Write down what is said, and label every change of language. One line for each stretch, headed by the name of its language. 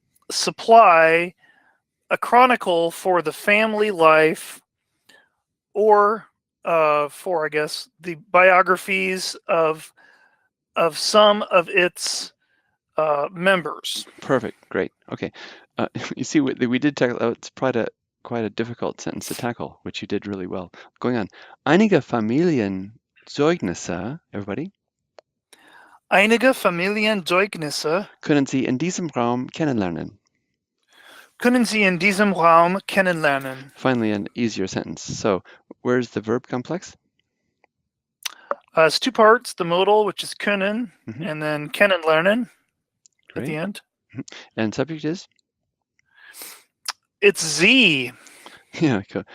English: supply a chronicle for the family life, or for, I guess, the biographies of some of its members. Perfect, great. Okay, You see, we did tackle. It's quite a difficult sentence to tackle, which you did really well. Going on.
German: Einige Familienzeugnisse,
English: everybody,
German: Einige Familienzeugnisse können Sie in diesem Raum kennenlernen. können Sie in diesem Raum kennenlernen.
English: Finally, an easier sentence. So, where's the verb complex? It's two parts, the modal, which is können, and then kennenlernen at the end. And subject is? It's Sie. Yeah, cool.